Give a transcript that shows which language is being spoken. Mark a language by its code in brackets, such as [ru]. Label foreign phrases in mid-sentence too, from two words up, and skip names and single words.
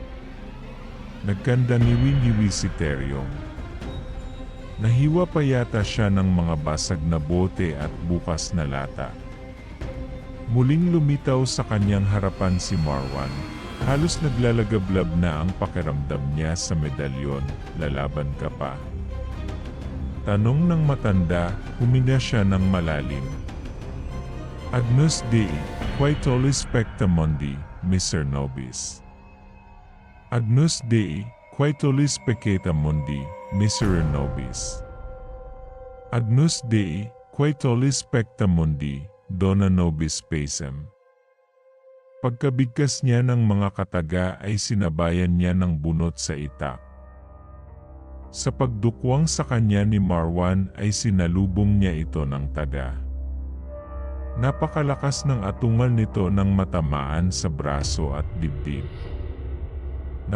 [tl] Nagkandangiwi-ngiwi si Teryong. Nahiwa pa yata siya ng mga basag na bote at bukas na lata. Muling lumitaw sa kanyang harapan si Marwan. Halos naglalagablab na ang pakiramdam niya sa medalyon, lalaban ka pa. Tanong ng matanda, huminga siya ng malalim. [la] Agnus Dei, quae tollis pecta mundi, Mr. Nobis. Agnus Dei, quae tollis peccata mundi, Miserere nobis. Agnus Dei, quae tollis pecta mundi, dona nobis pacem. [tl] Pagkabigkas niya ng mga kataga ay sinabayan niya ng bunot sa itak. Sa pagdukwang sa kanya ni Marwan ay sinalubong niya ito ng taga. Napakalakas ng atungal nito nang matamaan sa braso at dibdib.